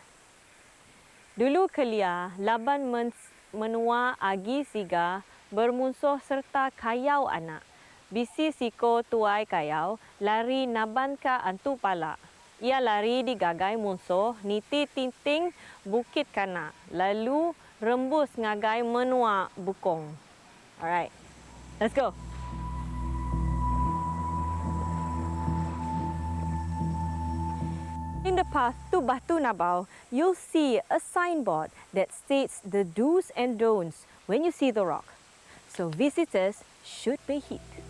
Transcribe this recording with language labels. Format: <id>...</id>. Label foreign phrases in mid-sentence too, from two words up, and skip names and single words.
<iba>Dulu kelia, laban menua agi siga, bermusuh serta kayau anak. Bisi siko tuai kayau, lari naban ka antu pala. Ia lari digagai musuh, niti tinting bukit kana. Lalu rembus ngagai menua bukong.</iba> <en>Alright, let's go. In the path to Batu Nanau, you'll see a signboard that states the do's and don'ts when you see the rock. So visitors should pay heed.</en>